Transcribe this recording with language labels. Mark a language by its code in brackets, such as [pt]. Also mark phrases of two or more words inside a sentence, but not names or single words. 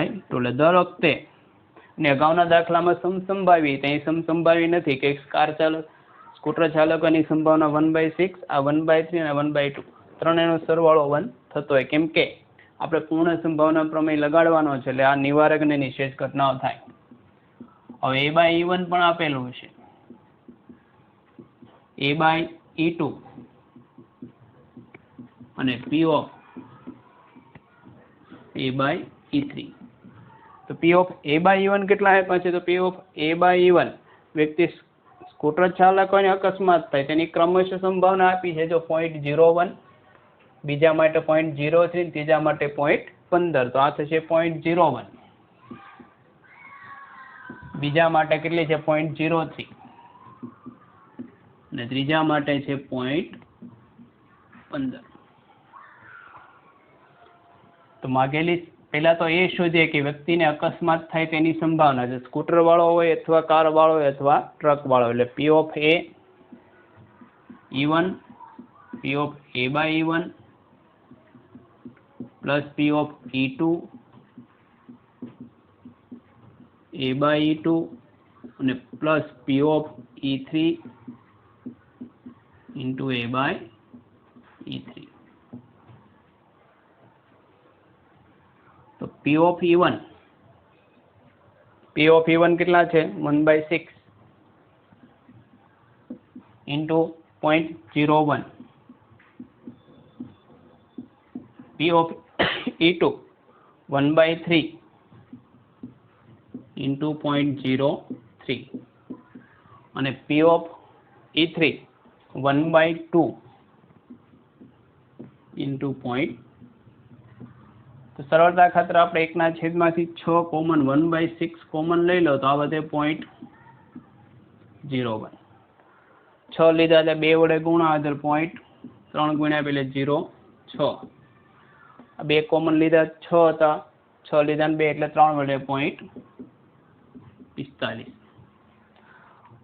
[gu] એટલે દર વખતે ને અગાઉના દાખલામાં સમસંભાવી, ત્યાં સમસંભાવી નથી કે કાર ચાલક સ્કૂટર ચાલકોની સંભાવના 1/6, આ 1/3 અને 1/2 ત્રણેયનો સરવાળો 1 થતો હોય. કેમ કે આપણે પૂર્ણ સંભાવના પ્રમેય લગાડવાનો છે, એટલે આ નિવારક અને નિષેધ ઘટનાઓ થાય. હવે A/E1 પણ આપેલું છે, A/E2 અને [en] P of A/E3. [gu] તો [en] P of A/E1 [gu] કેટલા આપ્યા છે? તો [en] P of A/E1 [gu] વ્યક્તિ સ્કૂટર ચાલક હોય અકસ્માત થાય તેની ક્રમશઃ સંભાવના આપી છે. જો 0.01, બીજા માટે 0.03, ત્રીજા માટે 0.15. તો આ થશે 0.01. બીજા માટે કેટલી છે? 0.03 અને ત્રીજા માટે છે 0.15. તો માગેલી પહેલા તો એ શોધીએ કે વ્યક્તિને અકસ્માત થાય તેની સંભાવના છે. સ્કૂટર વાળો હોય અથવા કાર વાળો હોય અથવા ટ્રક વાળો. એટલે [en] P of A/E1 P of A/E1 plus P of E2 A/E2 [gu] અને [en] plus P of E3 into A/E3. [gu] તો [en] P of E1 [gu] કેટલા છે? 1/6 into 0.01. [en] P of E2 1/3 into 0.03 [gu] અને [en] P of E3 1/2 into 0. [gu] તો સરળતા ખાતર આપણે 1/6 કોમન 1/6 કોમન લઈ લો તો આ વધે 0.01. 6 લીધા એટલે 2 વડે ગુણા એટલે 0.3 ગુણ્યા એટલે 0.6. 2 કોમન લીધા 6 હતા, 6 લીધા 2 એટલે 3 વડે 0.45.